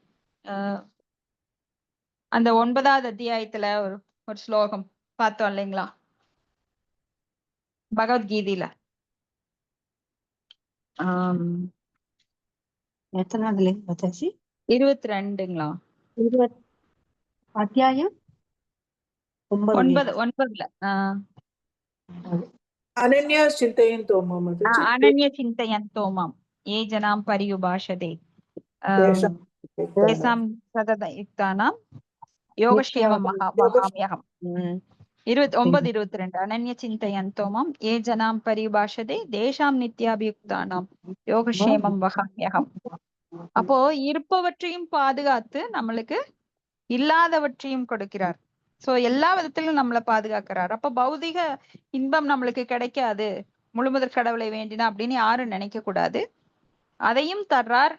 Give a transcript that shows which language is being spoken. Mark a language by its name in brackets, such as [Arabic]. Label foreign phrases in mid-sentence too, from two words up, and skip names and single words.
[Tamil] அந்த 9வது அத்தியாயத்துல ஒரு ஸ்லோகம் பார்த்தோம் இல்லைங்களா பகவத்கீதையில. எத்தனாவதுல மாதாஜி? 22ங்களா? அத்தியாயம் 9ல [Sanskrit] अनन्या चिन्तयन्तो माम् अनन्य चिन्तयन्तो माम् ये जनां पर्युभाषते तेषां सततयुक्तानां योगक्षेमं वहाम्यहम्. 9:22 अनन्य चिन्तयन्तो माम् ये जनां पर्युभाषते तेषां नित्याभियुक्तानां योगक्षेमं वहाम्यहम्. [Tamil] அப்போ இருப்பவற்றையும் பாதுகாத்து நம்மளுக்கு இல்லாதவற்றையும் கொடுக்கிறார். சோ எல்லா விதத்திலும் நம்மளை பாதுகாக்கிறார். அப்ப பௌதிக இன்பம் நம்மளுக்கு கிடைக்காது முழுமுதற் கடவுளை வேண்டினா அப்படின்னு யாரும் நினைக்க கூடாது. அதையும் தர்றார்.